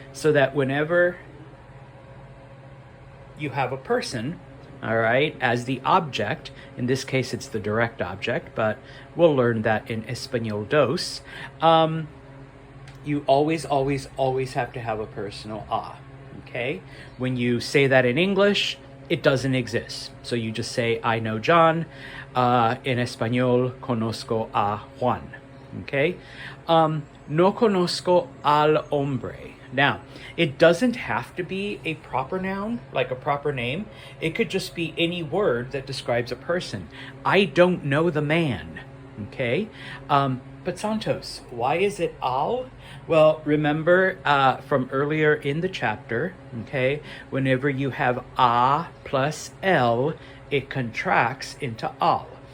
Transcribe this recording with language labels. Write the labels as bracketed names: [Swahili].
[English] So that whenever you have a person, all right, as the object, in this case it's the direct object, but we'll learn that in Español dos, you always have to have a personal a, okay? When you say that in English, it doesn't exist. So you just say, I know John. [Spanish] En español, conozco a Juan. Okay? No conozco al hombre. [English] Now, it doesn't have to be a proper noun, like a proper name. It could just be any word that describes a person. I don't know the man, okay? But Santos, why is it al? Well, remember from earlier in the chapter, okay, whenever you have a plus l, it contracts into al.